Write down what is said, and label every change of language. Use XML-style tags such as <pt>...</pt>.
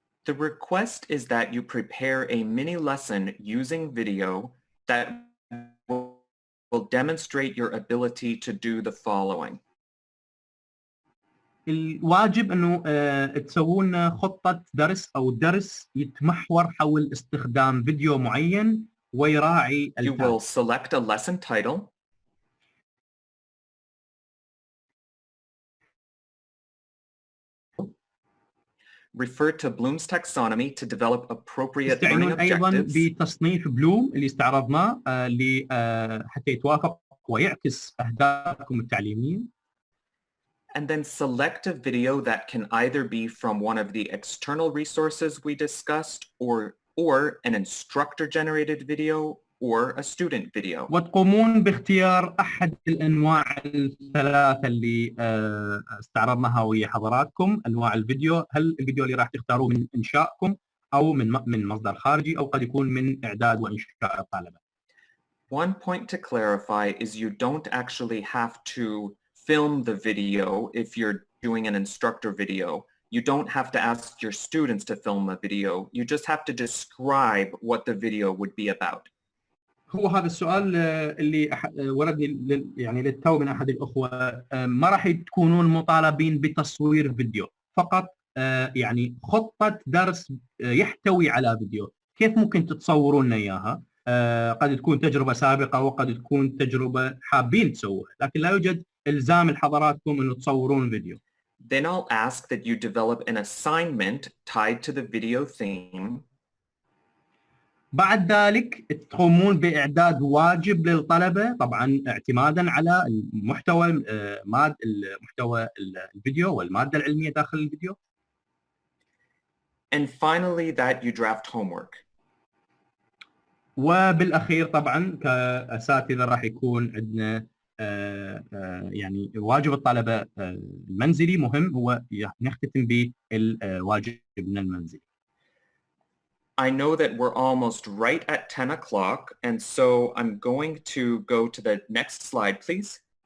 <en>The request is that you prepare a mini lesson using video that will demonstrate your ability to do the following.</en> <ar>الواجب انه تسوون خطة درس او درس يتمحور حول استخدام فيديو معين ويراعي</ar> <en>You will select a lesson title. Refer to Bloom's taxonomy to develop appropriate learning</en> <ar>تستعينون ايضا</ar> <en>objectives.</en> <ar>بتصنيف بلوم اللي استعرضناه حتى يتوافق ويعكس اهدافكم التعليمية.</ar> <en>And then select a video that can either be from one of the external resources we discussed or an instructor-generated video or a student video.</en> <ar>وتقومون باختيار أحد الأنواع الثلاثة اللي استعرضناها ويا حضراتكم. أنواع الفيديو، هل الفيديو اللي راح تختاروه من إنشائكم أو من مصدر خارجي أو قد يكون من إعداد وإنشاء الطلبة.</ar> <en>One point to clarify is you don't actually have to film the video if you're doing an instructor video. You don't have to ask your students to film a video. You just have to describe what the video would be about.</en> <ar>هو هذا السؤال اللي وردني يعني للتو من أحد الأخوة. ما راح تكونون مطالبين بتصوير فيديو، فقط يعني خطة درس يحتوي على فيديو. كيف ممكن تتصورون لنا إياها؟ قد تكون تجربة سابقة وقد تكون تجربة حابين تسووها، لكن لا يوجد إلزام لحضراتكم إنه تصورون فيديو.</ar> <en>Then I'll ask that you develop an assignment tied to the video theme.</en> <ar>بعد ذلك تقومون بإعداد واجب للطلبة، طبعا اعتمادا على المحتوى محتوى الفيديو والمادة العلمية داخل الفيديو.</ar> <en>And finally that you draft homework.</en> <ar>وبالأخير طبعا كأساتذة راح يكون عندنا يعني واجب الطلبة المنزلي مهم، هو نختتم بالواجبنا المنزلي.</ar> <en>I know that we're almost right at 10 o'clock, and so I'm going to go to the next slide, please.</en>